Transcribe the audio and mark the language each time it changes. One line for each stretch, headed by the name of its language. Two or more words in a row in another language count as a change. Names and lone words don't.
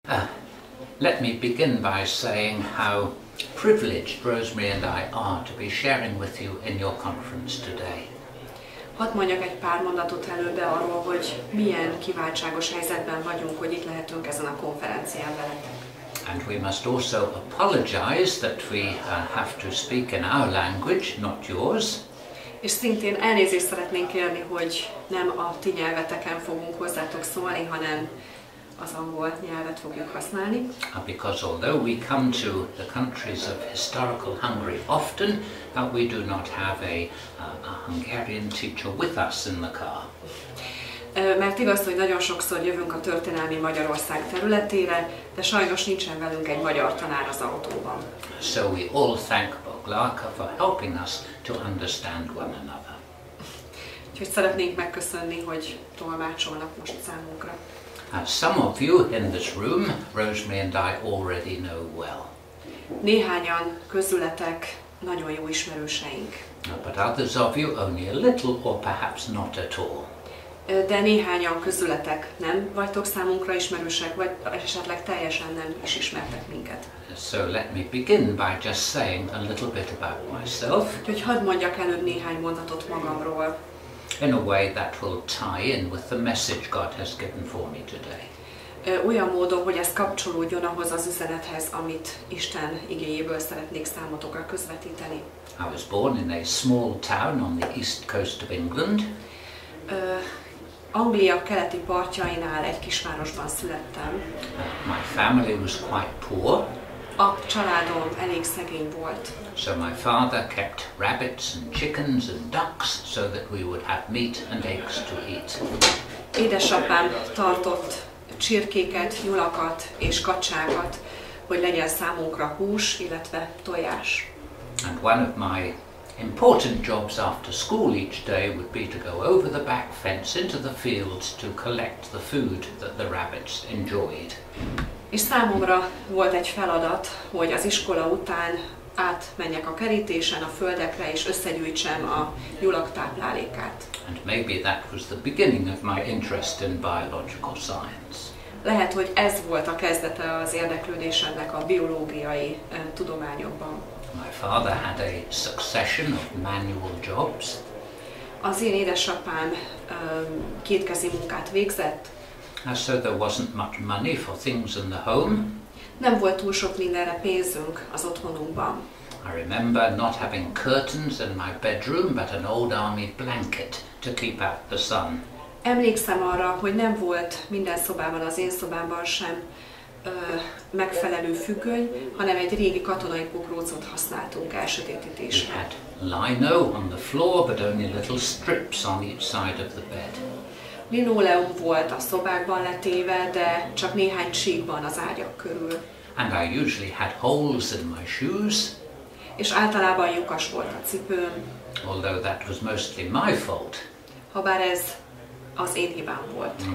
English: Let me begin by saying how privileged Rosemary and I are to be sharing with you in your conference today.
Hungarian: Hadd mondjak egy pár mondatot előbb arról, hogy milyen kiváltságos helyzetben vagyunk, hogy itt lehetünk ezen a konferencián veletek.
English: And we must also apologize that we have to speak in our language, not yours.
Hungarian: És szintén elnézést szeretnénk kérni, hogy nem a ti nyelveteken fogunk hozzátok szólni, hanem az angol nyelvet fogjuk használni.
English: Because although we come to the countries of historical Hungary often, we do not have a Hungarian teacher with us in the car.
Hungarian: Mert igaz, hogy nagyon sokszor jövünk a történelmi Magyarország területére, de sajnos nincsen velünk egy magyar tanár az autóban.
English: So we all thank Boglaka for helping us to understand one another.
Hungarian: Úgyhogy szeretnénk megköszönni, hogy tolmácsolnak most számunkra.
English: Some of you in this room, Rosemary and I already know well.
Hungarian: Néhányan közületek nagyon jó ismerőseink.
English: But others of you only a little or perhaps not at all.
Hungarian: De néhányan közületek nem vagytok számunkra ismerősek, vagy esetleg teljesen nem is ismertek minket.
English: So let me begin by just saying a little bit about myself.
Hungarian: Úgyhogy hadd mondjak előbb néhány mondatot magamról.
English: In a way that will tie in with the message God has given for me today.
Hungarian: Olyan módon, hogy ez kapcsolódjon ahhoz az üzenethez, amit Isten igéjéből szeretnék számotokra közvetíteni.
English: I was born in a small town on the east coast of England.
Hungarian: Anglia keleti partjainál egy kisvárosban születtem.
English: My family was quite poor.
Hungarian: A családom elég szegény volt.
English: So my father kept rabbits and chickens and ducks so that we would have meat and eggs to eat.
Hungarian: Édesapám tartott csirkéket, nyulakat és kacsákat, hogy legyen számunkra hús, illetve tojás.
English: And one of my important jobs after school each day would be to go over the back fence into the fields to collect the food that the rabbits enjoyed.
Hungarian: És számomra volt egy feladat, hogy az iskola után átmenjek a kerítésen, a földekre, és összegyűjtsem a nyulak táplálékát.
English: And maybe that was the beginning of my interest in biological science.
Hungarian: Lehet, hogy ez volt a kezdete az érdeklődésemnek a biológiai tudományokban.
English: My father had a succession of manual jobs.
Hungarian: Az én édesapám kétkezi munkát végzett.
English: So there wasn't much money for things in the home.
Hungarian: Nem volt túl sok mindenre pénzünk az otthonunkban.
English: I remember not having curtains in my bedroom, but an old army blanket to keep out the sun.
Hungarian: Emlékszem arra, hogy nem volt minden szobában, az én szobámban sem megfelelő függöny, hanem egy régi katonai pokrócot használtunk elsötétítésre.
English: We had lino on the floor, but only little strips on each side of the bed.
Hungarian: Linoleum volt a szobákban letéve, de csak néhány csíkban az ágyak körül.
English: And I usually had holes in my shoes.
Hungarian: És általában lyukas volt a cipőm.
English: Although that was mostly my fault.
Hungarian: Habár ez az én hibám volt.